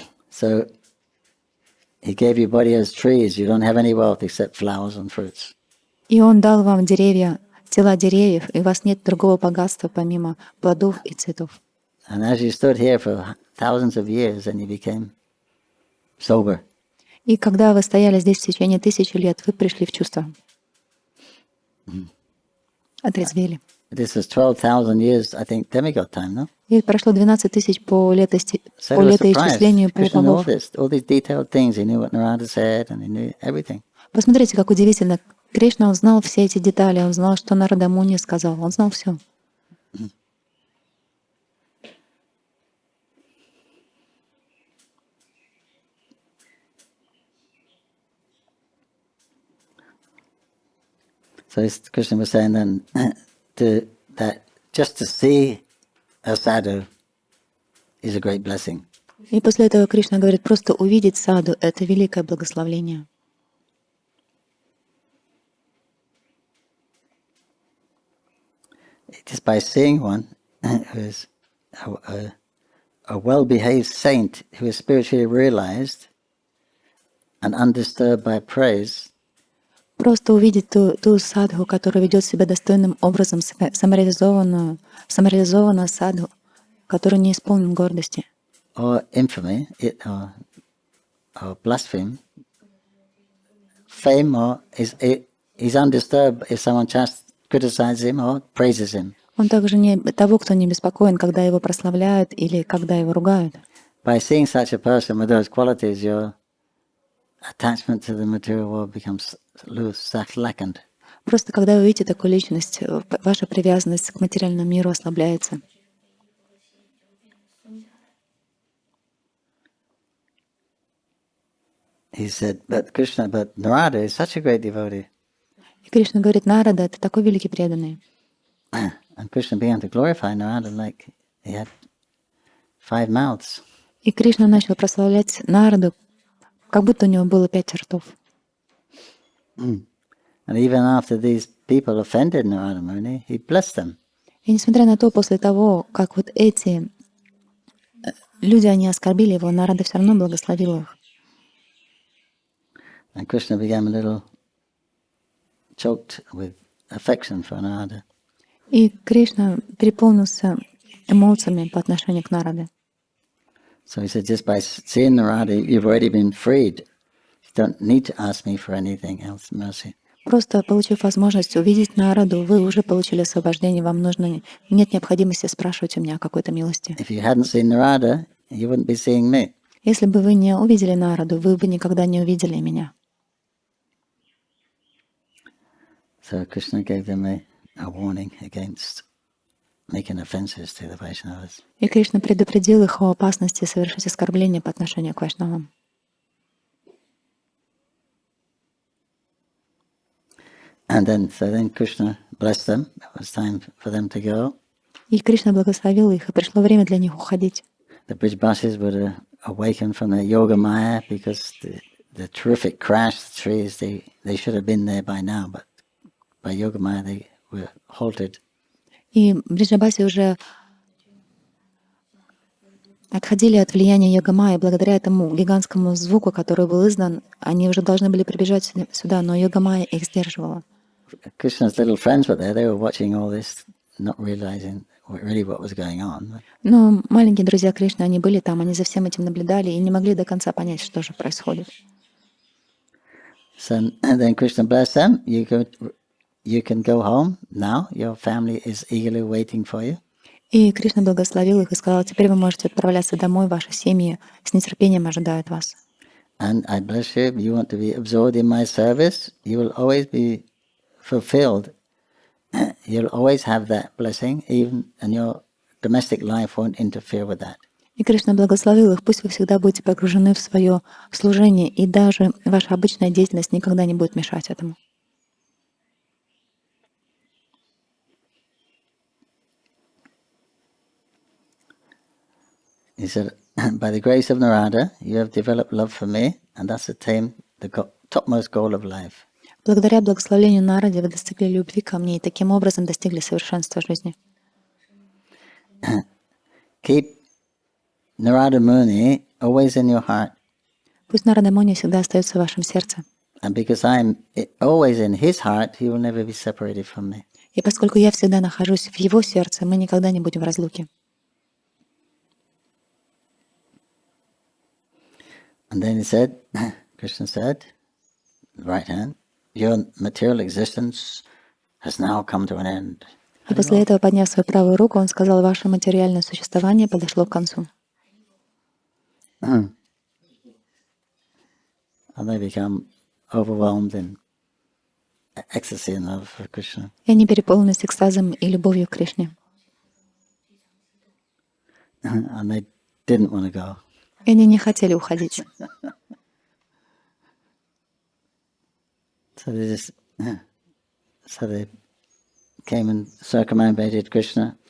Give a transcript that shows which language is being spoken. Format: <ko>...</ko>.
<en>So he gave you body as trees. You don't have any wealth except flowers and fruits.</en> <ru>И он дал вам деревья, тела деревьев, и у вас нет другого богатства, помимо плодов и цветов.</ru> <en>And as you stood here for thousands of years, then you became sober.</en> <ru>И когда вы стояли здесь в течение 1000 лет, вы пришли в чувство. Отрезвели.</ru> <en>This was 12,000 years, I think, demigod time, no?</en> <ru>И прошло 12 тысяч по</ru> <en>So they were surprised.</en> <ru>летоисчислению</ru> <en>Krishna knew</en> <ru>полубогов.</ru> <en>all these detailed things. He knew what Narada said, and he knew everything.</en> <ru>Посмотрите, как удивительно. Кришна узнал все эти детали, он знал, что Нарада Муни сказал, он знал все.</ru> <en>So Krishna was saying then that just to see a sadhu is a great blessing.</en> <ru>И после этого Кришна говорит, просто увидеть саду — это великое благословение.</ru> <en>Just by seeing one who is a well-behaved saint who is spiritually realized and undisturbed by praise,</en> <ru>Просто увидеть ту садху, которая ведет себя достойным образом, самореализованную садху, который не исполнен гордости.</ru> <en>or infamy, or blaspheme, fame, or he's undisturbed if someone just criticizes him or praises him.</en> <ru>Он также не того, кто не беспокоен, когда его прославляют или когда его ругают.</ru> <en>By seeing such a person with those qualities, your attachment to the material world becomes slackened.</en> <ru>Просто когда вы видите такую личность, ваша привязанность к материальному миру ослабляется.</ru> <en>He said, but Narada is such a great devotee.</en> <ru>И Кришна говорит, Нарада — это такой великий преданный.</ru> <en>And Krishna began to glorify Narada like he had 5 mouths.</en> <ru>И Кришна начал прославлять Нараду, как будто у него было 5 ртов.</ru> <en>And even after these people offended Narada Muni, he blessed them.</en> <ru>И несмотря на то, после того, как вот эти люди, они оскорбили его, Нарада все равно благословил их.</ru> <en>And Krishna became a little choked with affection for Narada.</en> <ru>И Кришна переполнился эмоциями по отношению к Нараде.</ru> <en>So he said, just by seeing Narada, you've already been freed. You don't need to ask me for anything else, mercy.</en> <ru>Просто получив возможность увидеть Нараду, вы уже получили освобождение, вам нет необходимости спрашивать у меня о какой-то милости.</ru> <en>If you hadn't seen Narada, you wouldn't be seeing me.</en> <ru>Если бы вы не увидели Нараду, вы бы никогда не увидели меня.</ru> <en>So Krishna gave them a warning against making offenses to the Vaishnavas.</en> <ru>И Кришна предупредил их о опасности совершить оскорбление по отношению к вайшнавам.</ru> <en>And then Krishna blessed them. It was time for them to go.</en> <ru>И Кришна благословил их, и пришло время для них уходить.</ru> <en>The Brijbasis were awakened from their yoga maya because the terrific crash, the trees, they should have been there by now, but by yoga maya they were halted.</en> <ru>И Бриджабаси уже отходили от влияния Йога-майи, благодаря этому гигантскому звуку, который был издан, они уже должны были прибежать сюда, но Йога-майя их сдерживала.</ru> <en>Krishna's little friends were there. They were watching all this, not realizing really what was going on.</en> <ru>Но маленькие друзья Кришны, они были там, они за всем этим наблюдали и не могли до конца понять, что же происходит.</ru> <en>So and then Krishna blessed them. You can go home now. Your family is eagerly waiting for you.</en> <ru>И Кришна благословил их и сказал: теперь вы можете отправляться домой, ваши семьи с нетерпением ожидают вас.</ru> <en>And I bless you. If you want to be absorbed in my service, you will always be fulfilled. You'll always have that blessing, even and your domestic life won't interfere with that.</en> <ru>И Кришна благословил их: пусть вы всегда будете погружены в свое служение, и даже ваша обычная деятельность никогда не будет мешать этому.</ru> <en>He said, by the grace of Narada, you have developed love for me, and that's attained the topmost goal of life.</en> <ru>Благодаря благословению Наради вы достигли любви ко мне и таким образом достигли совершенства жизни.</ru> <en>Keep Narada Muni always in your heart.</en> <ru>Пусть Нарада Муни всегда остается в вашем сердце.</ru> <en>And because I'm always in his heart, he will never be separated from me.</en> <ru>И поскольку я всегда нахожусь в его сердце, мы никогда не будем в разлуке.</ru> <en>And then he said, Krishna said, right hand, your material existence has now come to an end.</en> <ru>И после этого, подняв свою правую руку, он сказал: ваше материальное существование подошло к концу.</ru> <en>And they become overwhelmed in ecstasy and love for Krishna.</en> <ru>И они переполнились экстазом и любовью к Кришне.</ru> <en>And they didn't want to go.</en> <ru>И они не хотели уходить.</ru> <en>So they came and circumambulated Krishna</en>